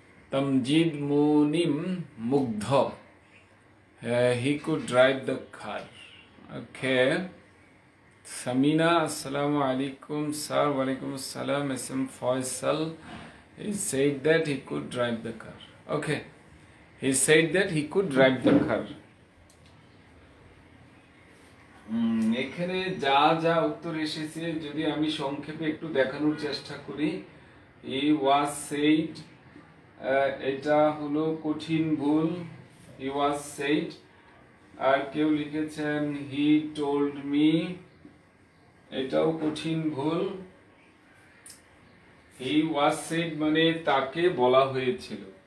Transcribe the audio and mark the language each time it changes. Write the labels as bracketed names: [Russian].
[English] Tamjid Munim Mugdha, he could drive the car. Okay. Samina, assalamu alaikum sir. Wa alaikum assalam. SM Faisal, he said that he could drive the car. Okay, he said that he could drive the car. [Bangla] এখানে যা যা উত্তর এসেছে যদি আমি সংক্ষেপে একটু দেখানোর চেষ্টা করি। [English] he was said, [Bangla] এটা হলো কঠিন ভুল, [English] he was said। [Bangla] আর কেউ লিখেছেন [English] he told me, [Bangla] এটাও কঠিন ভুল। [English] he was said [Bangla] মানে তাকে বলা হয়েছিল।